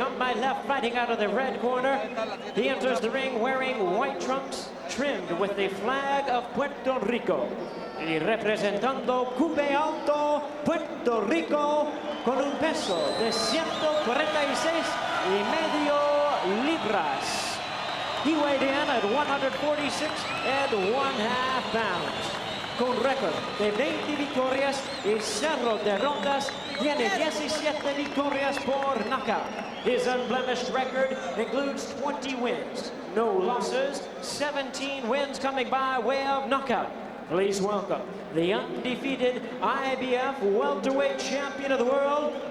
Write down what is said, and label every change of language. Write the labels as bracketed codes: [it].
[en] On my left, fighting out of the red corner, he enters the ring wearing white trunks trimmed with the flag of Puerto Rico. [es] Y representando Cube Alto, Puerto Rico, con un peso de 146 y medio libras. [en] He weighed in at 146 and 1/2 pounds. [es] Con récord de 20 victorias y 0 derrotas, tiene 17 victorias por knockout. [en] His unblemished record includes 20 wins, no losses, 17 wins coming by way of knockout. Please welcome the undefeated IBF welterweight champion of the world.